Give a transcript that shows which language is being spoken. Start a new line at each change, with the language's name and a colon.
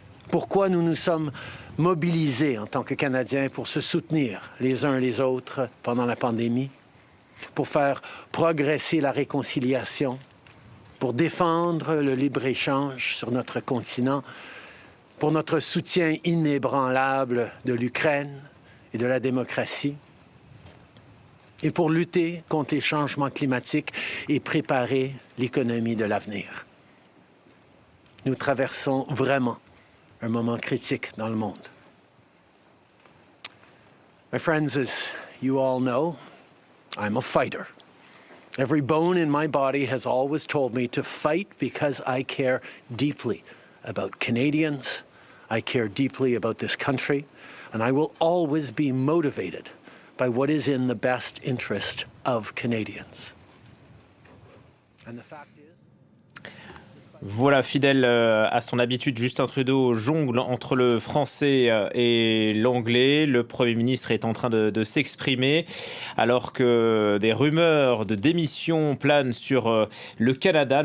French: Pourquoi nous nous sommes mobilisés en tant que Canadiens pour se soutenir les uns les autres pendant la pandémie, pour faire progresser la réconciliation, pour défendre le libre-échange sur notre continent, pour notre soutien inébranlable de l'Ukraine et de la démocratie, et pour lutter contre les changements climatiques et préparer l'économie de l'avenir. Nous traversons vraiment un moment critique dans le monde.
English: My friends, as you all know, I'm a fighter. Every bone in my body has always told me to fight because I care deeply about Canadians, I care deeply about this country, and I will always be motivated by what is in the best interest of Canadians. And the fact is,
French: voilà, fidèle à son habitude, Justin Trudeau jongle entre le français et l'anglais. Le Premier ministre est en train de s'exprimer alors que des rumeurs de démission planent sur le Canada.